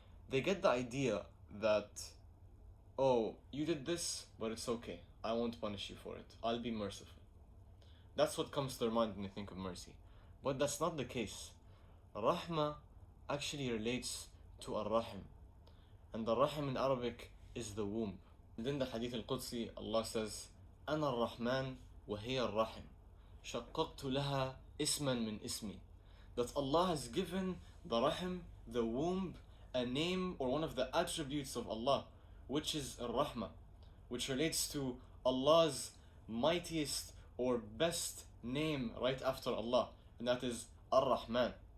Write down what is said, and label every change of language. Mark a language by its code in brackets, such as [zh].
[en] They get the idea that, oh, you did this, but it's okay. I won't punish you for it. I'll be merciful. That's what comes to their mind when they think of mercy. But that's not the case. Rahmah actually relates to Ar-Rahim. And the Rahim in Arabic is the womb. And in the Hadith al-Qudsi, Allah says, [ar] أنا الرحمن وهي الرحم شققت لها اسما من اسمي. [en] That Allah has given the Rahim, the womb, a name or one of the attributes of Allah, which is Ar-Rahmah, which relates to Allah's mightiest or best name right after Allah, and that is Ar-Rahman.